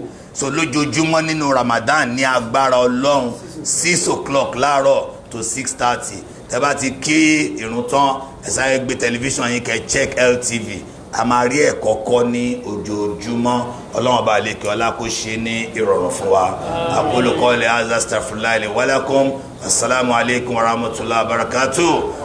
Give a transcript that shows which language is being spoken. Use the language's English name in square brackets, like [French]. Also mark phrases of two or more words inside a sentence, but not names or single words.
[Yoruba] So lójoojúmọ́ nínú Ramadan ní agbára Ọlọ́run 6 o'clock láàárọ̀ to 6:30. Tẹ́ bá ti kí ìrun tán, ẹ sáré gbé tẹlifíṣàn yín kẹ́ check LTV. A máa rí ẹ̀kọ́ kọ́ ní ojoojúmọ́. Ọlọ́run bá lè kí ọlá kó ṣe ní ìrọ̀rùn fún wa. [Arabic] أقول قولي هذا أستغفر الله لي ولكم. السلام عليكم ورحمة الله وبركاته.